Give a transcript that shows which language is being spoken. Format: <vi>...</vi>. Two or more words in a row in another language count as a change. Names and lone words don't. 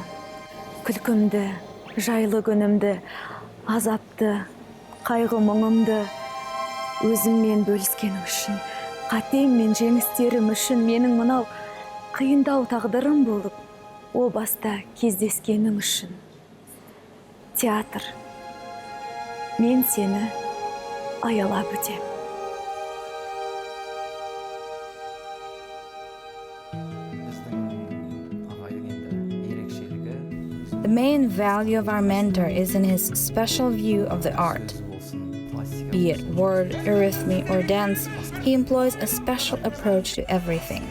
<kk>Күлкімді, жайлы күнімді, азапты, қайғы мұңымды өзіммен бөліскенің үшін, қатем мен жеңістерім үшін, менің мынау қиындау тағдырым болып, о баста кездескенің үшін. Театр, мен сені аялап өтем.</kk> <en>The main value of our mentor is in his special view of the art. Be it word, arrhythmy, or dance, he employs a special approach to everything.</en>